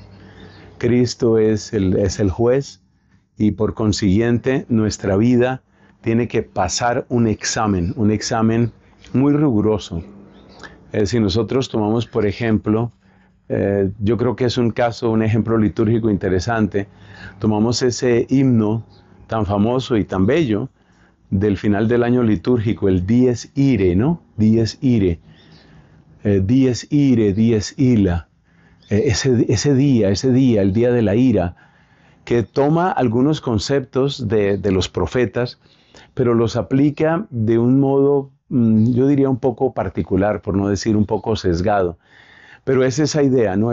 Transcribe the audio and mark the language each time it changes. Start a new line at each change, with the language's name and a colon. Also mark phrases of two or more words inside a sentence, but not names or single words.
Spanish: Cristo es el juez y por consiguiente nuestra vida tiene que pasar un examen muy riguroso. Si nosotros tomamos, por ejemplo, yo creo que es un ejemplo litúrgico interesante. Tomamos ese himno tan famoso y tan bello del final del año litúrgico, el Dies Irae, ¿no?
Latin: Dies Irae, Dies Irae, Dies Illa,
Spanish: ese día, el día de la ira, que toma algunos conceptos de los profetas, pero los aplica de un modo, yo diría un poco particular, por no decir un poco sesgado. Pero es esa idea, ¿no?